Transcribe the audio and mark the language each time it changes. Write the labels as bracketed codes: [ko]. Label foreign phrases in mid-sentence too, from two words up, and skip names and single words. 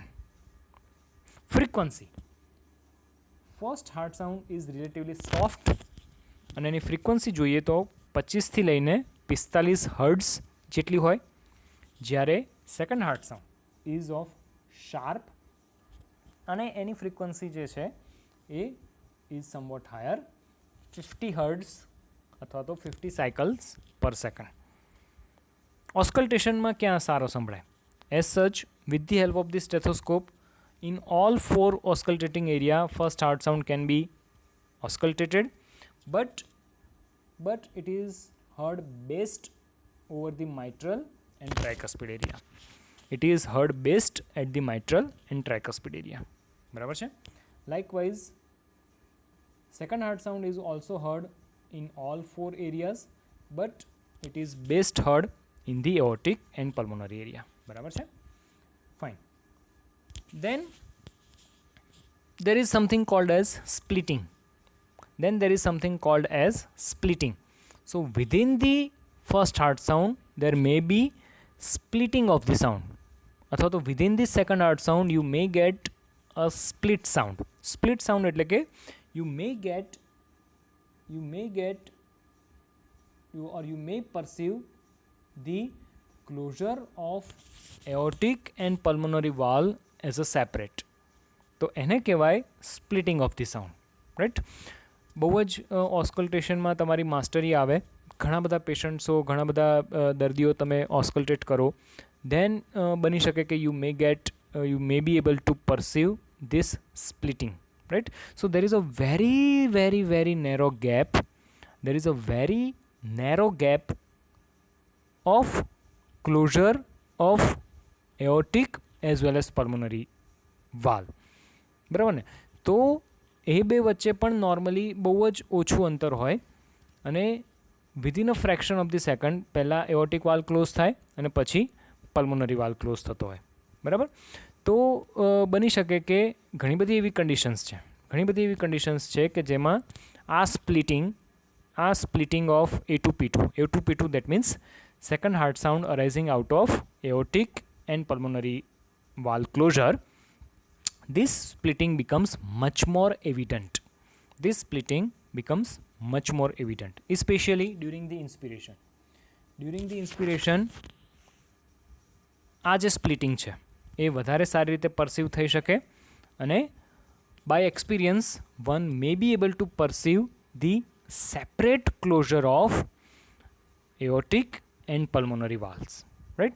[en] frequency first heart sound is relatively soft [gu] અને એની [en] ફ્રીક્વન્સી [gu] જોઈએ તો 25થી લઈને 45 [en] હર્ટ્ઝ [gu] જેટલી હોય, જ્યારે [en] second heart sound is of sharp [gu] અને એની [en] ફ્રીક્વન્સી [gu] જે છે એ [en] is somewhat higher, 50 હર્ટ્ઝ [gu] અથવા તો [en] 50 cycles per second. [gu] ઓસ્કલ્ટેશનમાં ક્યાં સારો સંભળાય? [en] As such with the help of the stethoscope in all 4 auscultating area first heart sound can be auscultated, but it is heard best over the mitral and tricuspid area. It is heard best at the mitral and tricuspid area. [gu] બરાબર છે. [en] Likewise, second heart sound is also heard in all four areas, but it is best heard in the aortic and pulmonary area. [gu] બરાબર છે. [en] Fine. Then there is something called as splitting. So within the first heart sound there may be splitting of the sound, [gu] અથવા તો [en] within the second heart sound you may get a split sound. Split sound [gu] એટલે કે [en] you may perceive the closure of aortic and pulmonary valve as a separate. [gu] તો એને કહેવાય [en] splitting of the sound, right? [gu] બહુ જ ઓસ્કલ્ટેશનમાં તમારી માસ્ટરી આવે, ઘણા બધા પેશન્ટ્સો, ઘણા બધા દર્દીઓ તમે ઓસ્કલ્ટેટ કરો, then બની શકે કે [en] you may be able to perceive this splitting, right? So there is a very very very narrow gap. There is a very narrow gap of closure of aortic as well as pulmonary valve. [gu] બરાબર ને? તો એ બે વચ્ચે પણ નોર્મલી બહુ જ ઓછું અંતર હોય અને [en] within a fraction of the second [gu] પહેલાં [en] aortic valve close [gu] થાય અને પછી [en] pulmonary valve close [gu] થતો હોય. બરાબર? તો બની શકે કે ઘણી બધી એવી કન્ડિશન્સ છે કે જેમાં આ [en] splitting of A2P2 that means second heart sound arising out of aortic and pulmonary valve closure, this splitting becomes much more evident, especially during the inspiration. [gu] આ જે સ્પ્લિટિંગ છે એ વધારે સારી રીતે પરસીવ થઈ શકે અને [en] by experience one may be able to perceive the separate closure of aortic and pulmonary valves, right?